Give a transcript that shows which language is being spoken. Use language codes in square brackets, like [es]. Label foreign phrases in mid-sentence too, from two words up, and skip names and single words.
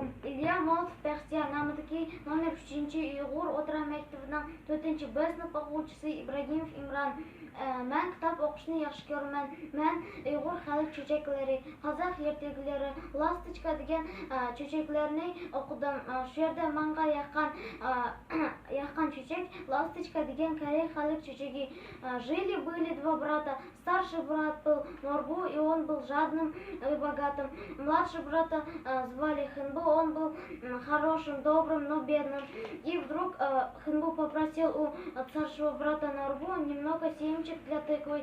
[uz] Ilya Moldu Baxtiyanadagi номер 3 Uyg'ur o'rta maktabining 4-B sinf o'quvchisi Ibragimov Imron. Men kitob o'qishni yaxshi ko'raman. Men Uyg'ur xalq cho'chaklari, Qozoq ertaklari, Lastichka degan cho'chaklarni o'qidim. Shu yerda menga yoqqan cho'chak Lastichka degan korey xalq cho'chagi. [ru] Жили-были два брата. Старший брат был Норбу, и он был жадным и богатым. Младший брата звали Хынбу, он был хорошим, добрым, но бедным. И вдруг Хынбу попросил у старшего брата Норбу немного семечек для тыквы.